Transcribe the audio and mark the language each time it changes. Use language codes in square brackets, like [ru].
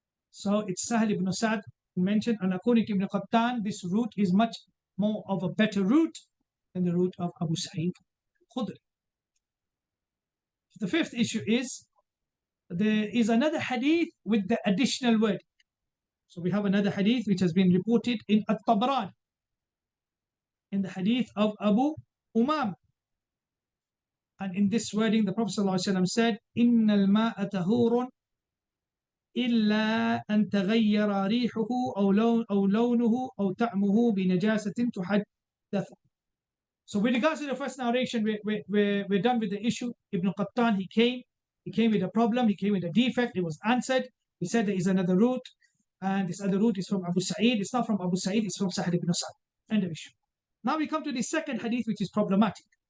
[en] So it's Sahl ibn Sa'd who mentioned, and according to Ibn Qattan, this route is much more of a better route than the route of Abu Sa'id al-Khudri. The fifth issue is there is another hadith with the additional word. So we have another hadith which has been reported in At-Tabarani, in the hadith of Abu Umam. And in this wording, the Prophet ﷺ said, [ar] إِنَّ الْمَاءَ تَهُورٌ إِلَّا أَن تَغَيَّرَ رِيحُهُ أو لَوْنُهُ أو طَعْمُهُ بِنَجَاسَةٍ تُحَدَّثُ. [en] So with regards to the first narration, we're done with the issue. Ibn Qattan, he came with a problem, he came with a defect, it was answered. He said there is another route, and this other route is from Abu Sa'id. It's not from Abu Sa'id, it's from Sahl ibn Sa'd. End of issue. Now we come to the second hadith, which is problematic.